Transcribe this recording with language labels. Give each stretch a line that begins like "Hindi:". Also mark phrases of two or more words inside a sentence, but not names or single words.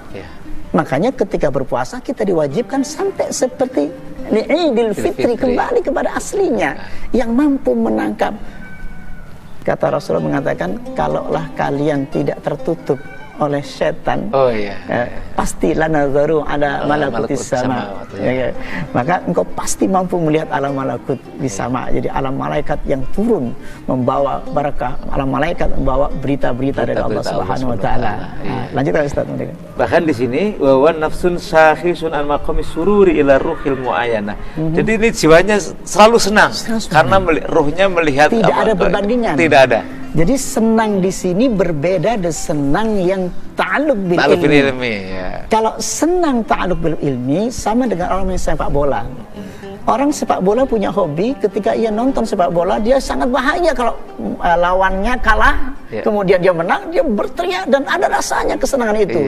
Indonesian: Makanya ketika berpuasa kita diwajibkan sampai seperti Idul Fitri, kembali kepada aslinya, yang mampu menangkap. Kata Rasulullah mengatakan, kalaulah kalian tidak tertutup oleh setan, pasti
Arabic: لنظروا إلى ملكوت السماء.
Indonesian: Maka engkau pasti mampu melihat alam malakut di sama. Jadi alam malaikat yang turun membawa barakah, alam malaikat membawa berita-berita dari Allah
Arabic: سبحانه وتعالى.
Indonesian: Lanjutkan Ustaz. Bahkan di sini
Arabic: ونفس ساهية عن مقام السرور إلى روح المعاينة.
Indonesian: Jadi ini jiwanya selalu senang karena ruhnya melihat tidak ada perbandingan. Tidak ada. Jadi senang di sini berbeda dengan senang yang
Arabic: تعلق بالعلم.
Indonesian: Ya. Kalau senang
Arabic: تعلق بالعلم
Indonesian: sama dengan orang yang sepak bola. Orang sepak bola punya hobi, ketika ia nonton sepak bola dia sangat bahagia kalau lawannya kalah, kemudian dia menang, dia berteriak dan ada rasanya kesenangan itu.